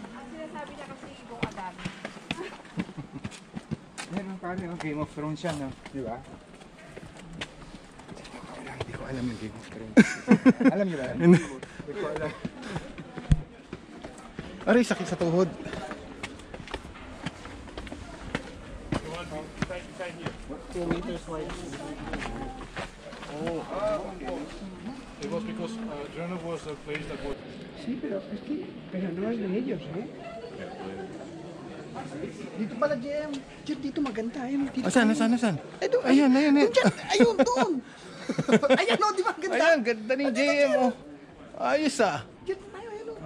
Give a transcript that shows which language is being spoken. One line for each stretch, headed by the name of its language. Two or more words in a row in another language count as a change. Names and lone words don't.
Filipino: Sinasabi niya kasi ibong adami. Yan ang parang yung Game of Thrones yan, no? Di ba? Hindi ko alam yung Game of Thrones. Alam niyo ba? Hindi ko alam. Aray, sakit sa tuhod.
English: It was because Girona was a place that was.
Spanish: Sí, pero no es de ellos,
Filipino: ¿eh? Dito pala, JM. Dito maganda. Ayun, dito. Asan? Ayun, Ayan. ayun, doon. Ayan, no, di ba ang ganda? Ayan, ganda ni JM, oh. Ayos ah. Diyan tayo, ayun, oh.